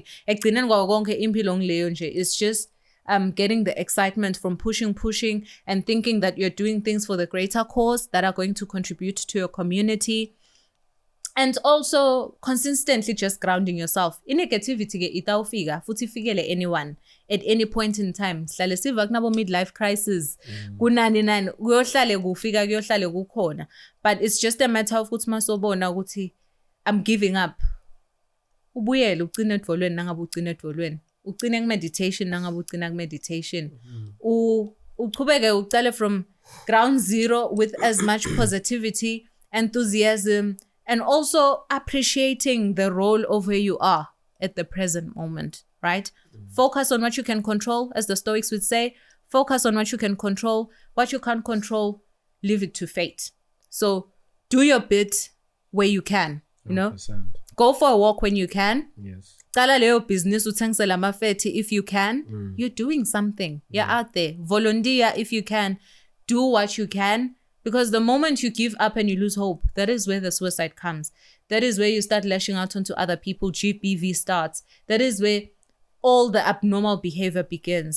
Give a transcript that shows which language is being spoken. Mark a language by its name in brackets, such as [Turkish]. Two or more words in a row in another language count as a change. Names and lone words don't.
[English] It's just getting the excitement from pushing and thinking that you're doing things for the greater cause that are going to contribute to your community. And also consistently just grounding yourself. In negativity, [Swati] itawufika futhi ifikele [English] anyone at any point in time. [Swati] Sihlale siva kunabo [English] midlife crisis. [Swati] Kunani nani kuyohlale kufika kuyohlale kukhona. [English] But it's just a matter of [Swati] ukuthi masobona ukuthi [English] I'm giving up. [Swati] Ubuyele ugcine edvolweni nangabe ugcine edvolweni. Ugcine ku-meditation nangabe ugcina ku-meditation. Uqhubeke ucale [English] from ground zero with as much positivity, enthusiasm, and also appreciating the role of where you are at the present moment, right? Focus on what you can control, as the Stoics would say. Focus on what you can control. What you can't control, leave it to fate. So do your bit where you can, 100%. Go for a walk when you can. Yes. [Swati] Qala leyo business uthengisela amafethi [English] if you can. You're doing something. You're out there. Volunteer if you can. Do what you can. Because the moment you give up and you lose hope, that is where the suicide comes. That is where you start lashing out onto other people. GBV starts. That is where all the abnormal behavior begins.